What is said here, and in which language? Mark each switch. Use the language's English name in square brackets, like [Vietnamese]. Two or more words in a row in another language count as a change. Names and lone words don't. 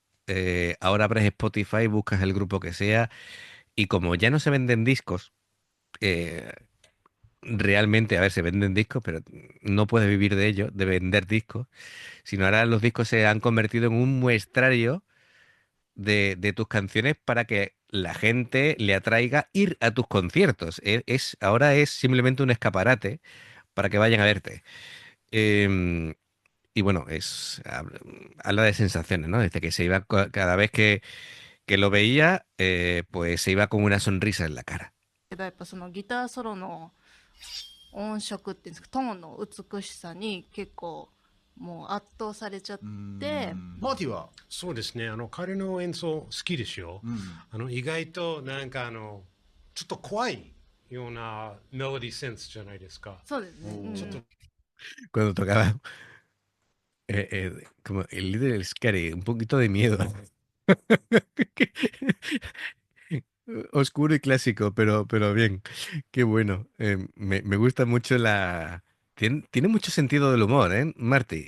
[Spanish] Ahora abres Spotify, buscas el grupo que sea, y como ya no se venden discos, eh, realmente, a ver, se venden discos, pero no puedes vivir de ello, de vender discos, sino ahora los discos se han convertido en un muestrario de tus canciones para que la gente le atraiga ir a tus conciertos. Ahora es simplemente un escaparate para que vayan a verte. Em, y bueno, habla de sensaciones, ¿no? Desde que se iba, cada vez que lo veía, pues se iba con una sonrisa en la cara. [Japanese] けどやっぱそのギターソロの音色っていうんですか、トーンの美しさに結構もう圧倒されちゃって、マーティは、そうですね。彼の演奏好きですよ。意外となんかちょっと怖いようなメロディーセンスじゃないですか。そうですね、うん、ちょっと [Spanish] Cuando tocaba como el líder del Scary, un poquito de miedo. Oscuro y clásico, pero bien, qué bueno. Me gusta mucho tiene mucho sentido del humor, ¿eh, Marty?